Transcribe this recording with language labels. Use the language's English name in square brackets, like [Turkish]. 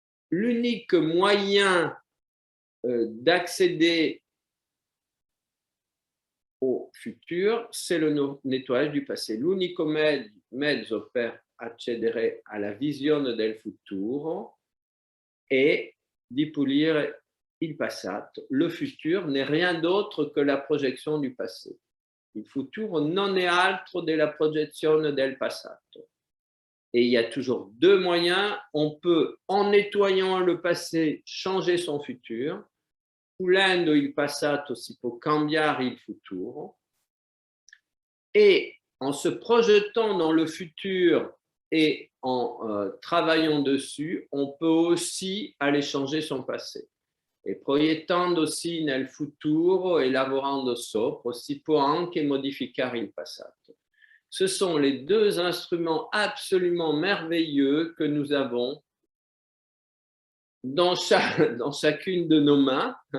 [French] L'unique moyen d'accéder au futur, c'est le nettoyage du passé. [Italian] L'unico mezzo per accedere alla visione del futuro è di pulire il passato. [French] Le futur n'est rien d'autre que la projection du passé. [Italian] Il futuro non è altro della projezione del passato. [French] Et il y a toujours deux moyens. On peut, en nettoyant le passé, changer son futur. [Italian] Pulendo il passato si può cambiare il futuro. [French] Et en se projetant dans le futur et en travaillant dessus, on peut aussi aller changer son passé. [Italian] E proiettandosi nel futuro e lavorando sopra, si può anche modificare il passato. [French] Ce sont les deux instruments absolument merveilleux que nous avons dans chacune de nos mains.